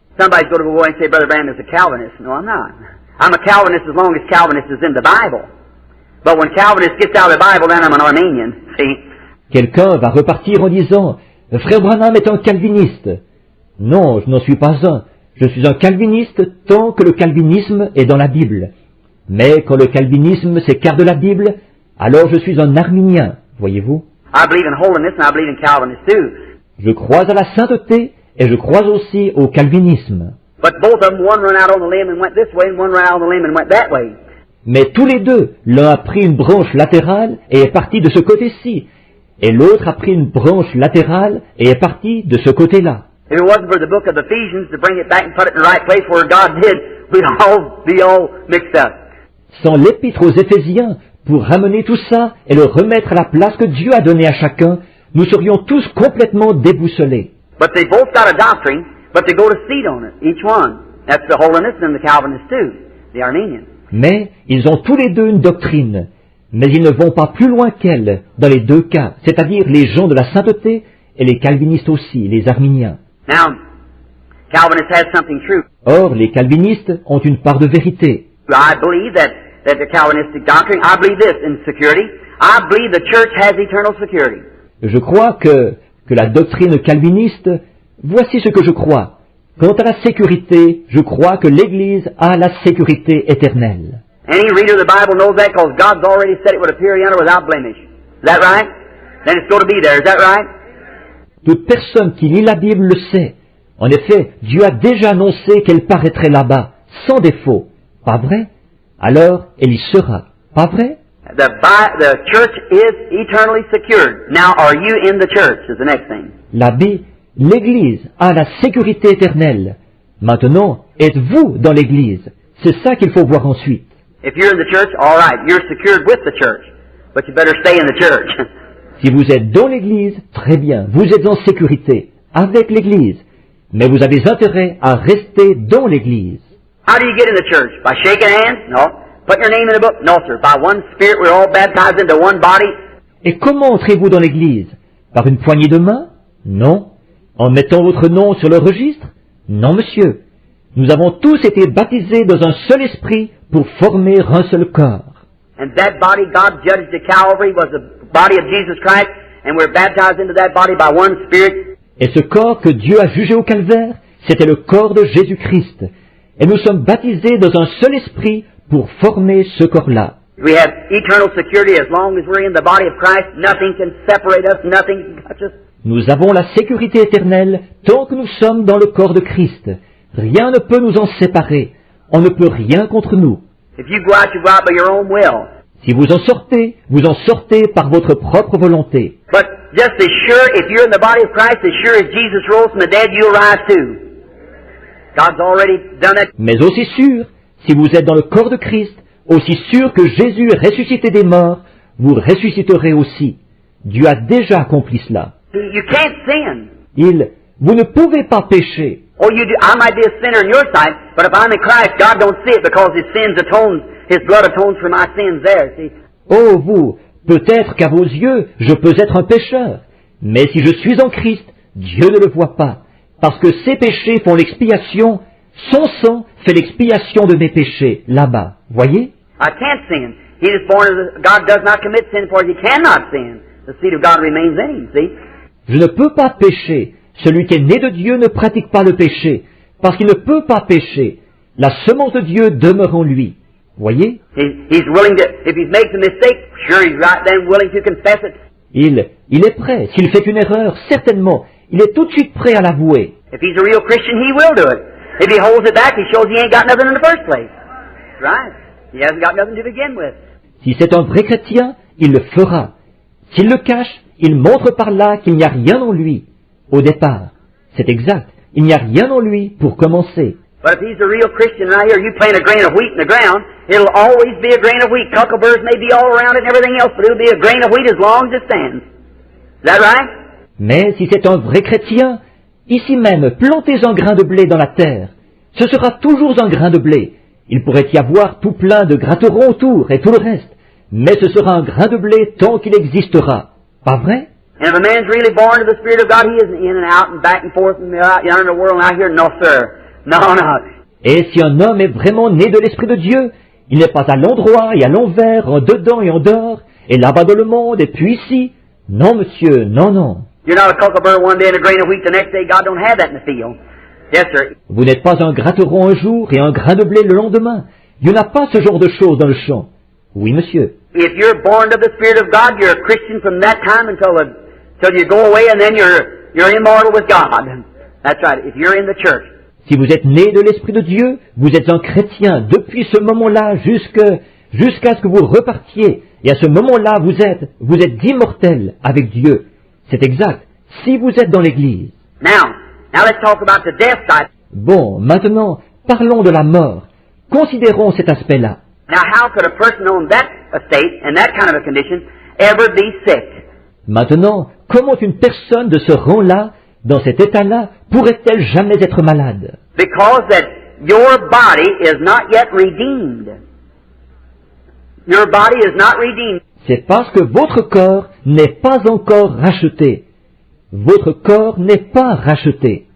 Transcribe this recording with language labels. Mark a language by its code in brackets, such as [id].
[en] Somebody's going to go and say, Brother Branham is a Calvinist. No, I'm not. I'm a Calvinist as long as Calvinist is in the Bible. But when Calvinist gets out of the Bible, then I'm an Arminian. See? [fr] Quelqu'un va repartir en disant, Frère Branham est un calviniste. Non, je n'en suis pas un. Je suis un calviniste tant que le calvinisme est dans la Bible. Mais quand le calvinisme s'écarte de la Bible, alors je suis un arminien, voyez-vous. [en] I believe in holiness and I believe in Calvinist too. [fr] Je crois à la sainteté et je crois aussi au calvinisme. [en] But both of them, one ran out on the limb and went this way, and one ran out on the limb and went that way. [fr] Mais tous les deux, l'un a pris une branche latérale et est parti de ce côté-ci, et l'autre a pris une branche latérale et est parti de ce côté-là. [en] If it wasn't for the book of Ephesians to bring it back and put it in the right place where God did, we'd all be all mixed up. [fr] Sans l'épître aux Éphésiens, pour ramener tout ça et le remettre à la place que Dieu a donnée à chacun, nous serions tous complètement déboussolés. [en] But they both got a doctrine, but they go to seed on it, each one. That's the Holiness and the Calvinist too, the Armenian. [fr] Mais ils ont tous les deux une doctrine, mais ils ne vont pas plus loin qu'elle dans les deux cas, c'est-à-dire les gens de la sainteté et les calvinistes aussi, les arméniens. [en] Now, Calvinists has something true. [fr] Or, les calvinistes ont une part de vérité. [en] I believe that the Calvinistic doctrine, I believe this in security. I believe the church has eternal security. [fr] Je crois que la doctrine calviniste, voici ce que je crois. Quant à la sécurité, je crois que l'Église a la sécurité éternelle. [en] Any reader of the Bible knows that because God's already said it would appear yonder without blemish. Is that right? Then it's going to be there. Is that right? [fr] Toute personne qui lit la Bible le sait. En effet, Dieu a déjà annoncé qu'elle paraîtrait là-bas, sans défaut. Pas vrai? Alors, elle y sera. Pas vrai? [en] The church is eternally secured. Now, are you in the church? Is the next thing. [fr] L'Église a la sécurité éternelle. Maintenant, êtes-vous dans l'Église? C'est ça qu'il faut voir ensuite. [en] If you're in the church, all right, you're secured with the church, but you better stay in the church. [fr] Si vous êtes dans l'Église, très bien, vous êtes en sécurité avec l'Église, mais vous avez intérêt à rester dans l'Église. [en] How do you get in the church? By shaking hands? No. Put your name in the book? No, sir. By one Spirit, we're all baptized into one body. [fr] Et comment entrez-vous dans l'Église? Par une poignée de main? Non. En mettant votre nom sur le registre? Non, monsieur. Nous avons tous été baptisés dans un seul esprit pour former un seul corps. [en] And that body God judged at Calvary was the body of Jesus Christ, and we're baptized into that body by one Spirit. [fr] Et ce corps que Dieu a jugé au calvaire, c'était le corps de Jésus-Christ. Et nous sommes baptisés dans un seul esprit pour former ce corps-là. [en] We have eternal security as long as we're in the body of Christ. Nothing can separate us. Nothing can touch us. [fr] Nous avons la sécurité éternelle tant que nous sommes dans le corps de Christ. Rien ne peut nous en séparer. On ne peut rien contre nous. [en] If you go out by your own will. [fr] Si vous en sortez par votre propre volonté. [en] But just as sure, if you're in the body of Christ, as sure as Jesus rose from the dead, you'll rise too. God's already done it. [fr] Mais aussi sûr, si vous êtes dans le corps de Christ, aussi sûr que Jésus est ressuscité des morts, vous ressusciterez aussi. Dieu a déjà accompli cela. [en] You can't sin. [fr] Vous ne pouvez pas pécher. [en] Oh, you do. I might be a sinner in your sight, but if I'm in Christ, God don't see it because His blood atones for my sins there, see. [fr] Oh, vous, peut-être qu'à vos yeux, je peux être un pécheur. Mais si je suis en Christ, Dieu ne le voit pas. Parce que ses péchés font l'expiation, son sang fait l'expiation de mes péchés, là-bas. Voyez? [en] I can't sin. He is born of God does not commit sin, for he cannot sin. The seed of God remains in him, see? [fr] Je ne peux pas pécher. Celui qui est né de Dieu ne pratique pas le péché, parce qu'il ne peut pas pécher. La semence de Dieu demeure en lui. Voyez? [en] He's willing to, if he makes a mistake, sure he's right then willing to confess it. [fr] Il est prêt. S'il fait une erreur, certainement, il est tout de suite prêt à l'avouer. [en] If he's a real Christian, he will do it. If he holds it back, he shows he ain't got nothing in the first place. Right? He hasn't got nothing to begin with. [fr] Si c'est un vrai chrétien, il le fera. S'il le cache, il montre par là qu'il n'y a rien en lui. Au départ, c'est exact. Il n'y a rien en lui pour commencer. [en] But if he's a real Christian right here, you plant a grain of wheat in the ground, it'll always be a grain of wheat. Cuckleburs may be all around it and everything else, but it'll be a grain of wheat as long as it stands. Is that right? [fr] Mais si c'est un vrai chrétien, ici même, plantez un grain de blé dans la terre. Ce sera toujours un grain de blé. Il pourrait y avoir tout plein de gratterons autour et tout le reste. Mais ce sera un grain de blé tant qu'il existera. Pas vrai? [en] And if a man's really born of the Spirit of God, he isn't in and out and back and forth and out yonder in the world and out here. No, sir. No, no. [fr] Et si un homme est vraiment né de l'Esprit de Dieu, il n'est pas à l'endroit et à l'envers, en dedans et en dehors, et là-bas dans le monde, et puis ici. Non, monsieur, non, non. [en] You're not a cucklebur one day and a grain of wheat the next day. God don't have that in the field. Yes, sir. [fr] Vous n'êtes pas un gratteron un jour et un grain de blé le lendemain. Dieu n'a pas ce genre de choses dans le champ. Oui, monsieur. [en] If you're born of the Spirit of God, you're a Christian from that time until you go away, and then you're immortal with God. That's right. If you're in the church. [fr] Si vous êtes né de l'Esprit de Dieu, vous êtes un chrétien depuis ce moment-là jusqu'à ce que vous repartiez. Et à ce moment-là, vous êtes immortel avec Dieu. C'est exact. Si vous êtes dans l'Église. [en] Now, Now let's talk about the death side. [fr] Bon, maintenant, parlons de la mort. Considérons cet aspect-là. [en] Now how could a person on that estate and that kind of a condition ever be sick? [fr] Maintenant, comment une personne de ce rang-là, dans cet état-là, pourrait-elle jamais être malade? [en] Because that your body is not yet redeemed. Your body is not redeemed. [fr] C'est parce que votre corps n'est pas encore racheté. Votre corps n'est pas racheté.